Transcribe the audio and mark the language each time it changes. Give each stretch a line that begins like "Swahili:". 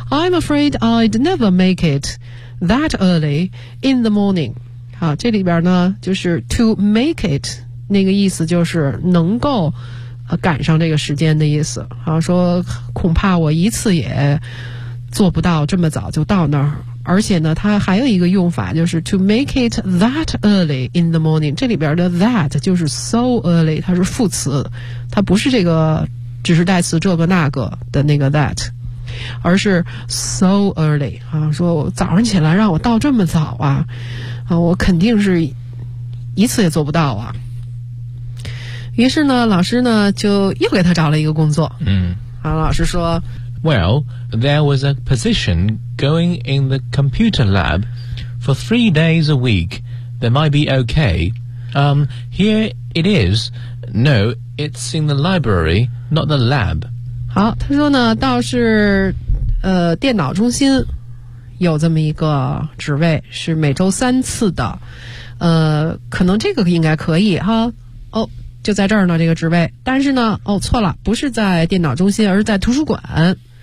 English: I'm afraid I'd never make it that early in the morning.
Chinese: 好，这里边呢就是
English: to make it,
Chinese: 那个意思就是能够赶上这个时间的意思。好，说恐怕我一次也做不到这么早就到那儿。而且呢它还有一个用法，就是
English: to make it that early in the morning，
Chinese: 这里边的 that 就是 so early， 它是副词，它不是这个只是代词这个那个的那个 that， 而是 so early 啊，说我早上起来让我到这么早啊，啊，我肯定是一次也做不到啊。于是呢老师呢就又给他找了一个工作，嗯，啊，老师说
English: Well, there was a position going in the computer lab for 3 days a week. That might be okay. Here it is. No, it's in the library, not the lab.
Chinese: 好，他说呢，倒是电脑中心有这么一个职位，是每周三次的。可能这个应该可以哈。哦，就在这儿呢，这个职位。但是呢，哦，错了，不是在电脑中心，而是在图书馆。